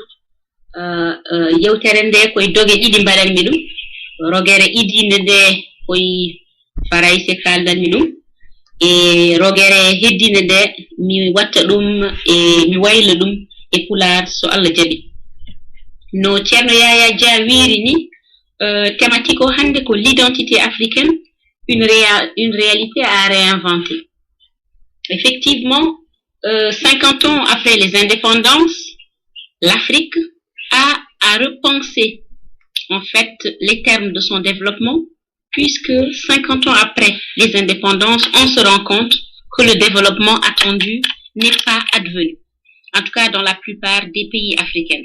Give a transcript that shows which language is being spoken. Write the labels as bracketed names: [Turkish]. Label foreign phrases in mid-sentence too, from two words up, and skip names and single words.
[Fula] Yewtere nde koye doge ɗiɗi mbaɗanmi ɗum, rogere idinde nde koye farayse kaldanmi ɗum, e rogere heddinde nde mi watta ɗum e mi wayla ɗum e Pulaar so Allah jaɓi. No Ceerno Yaya Dia wiiri ni, [French] thématique [Fula] o hande ko [French] l'identité africaine, une réalité à réinventer. Effectivement, 50 ans après les indépendances, l'Afrique a à repenser en fait les termes de son développement, puisque 50 ans après les indépendances, on se rend compte que le développement attendu n'est pas advenu, en tout cas dans la plupart des pays africains.